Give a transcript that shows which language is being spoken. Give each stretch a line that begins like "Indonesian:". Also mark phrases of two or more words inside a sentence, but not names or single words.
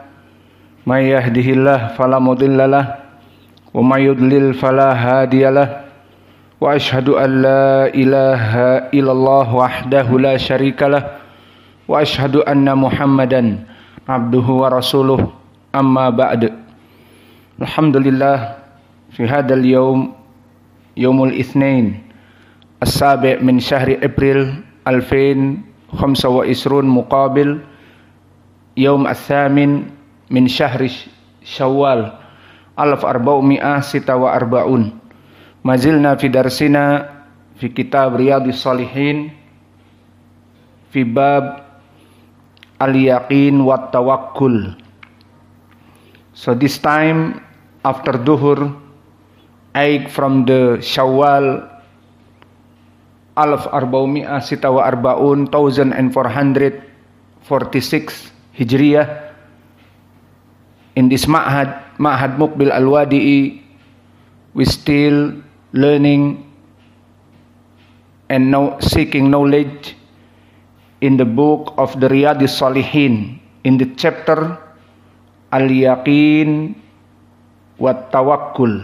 Arabic: من يهده الله فلا مضل له ومن يضلل فلا هادي له. وأشهد أن لا إله إلا الله وحده لا شريك له وأشهد أن محمدا عبده ورسوله. أما بعد. الحمد لله في هذا اليوم الاثنين السابع من شهر April 2025 مقابل يوم الثامن من شهر Syawal 1446. مازلنا في درسنا في كتاب Riyadhis Shalihin في باب اليقين والتوكل.
English: So this time after duhur, 8 from the Syawal 1446 Hijriyah, in this Ma'had Muqbil Al-Wadi'i, we still learning and seeking knowledge in the book of the Riyadhis Shalihin, in the chapter Al-Yaqin wat Tawakkul.